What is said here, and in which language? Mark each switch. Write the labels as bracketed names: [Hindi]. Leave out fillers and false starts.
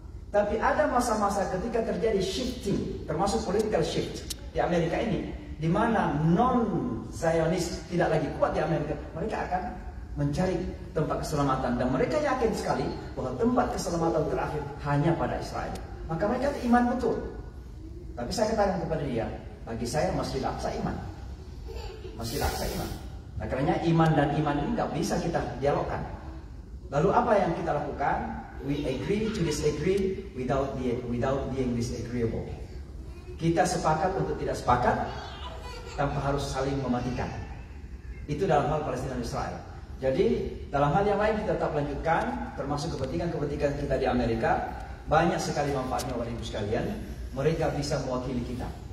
[Indonesian] Tapi ada masa-masa ketika terjadi shifting, termasuk political shift di Amerika ini, di mana non-Zionis tidak lagi kuat di Amerika, mereka akan mencari tempat keselamatan dan mereka yakin sekali bahwa tempat keselamatan terakhir hanya pada Israel. Maka mereka iman betul. Tapi saya katakan kepada dia, bagi saya Masjid Aqsa iman. Masjid Aqsa iman. Nah, karena iman dan iman ini nggak bisa kita dialogkan. Lalu apa yang kita lakukan? [English] We agree to disagree without being disagreeable. [Indonesian] Kita sepakat untuk tidak sepakat tanpa harus saling mematikan. Itu dalam hal Palestina dan Israel. Jadi dalam hal yang lain kita tetap lanjutkan, termasuk kepentingan kita di Amerika. Banyak sekali manfaatnya Bapak Ibu sekalian. Mereka bisa mewakili kita.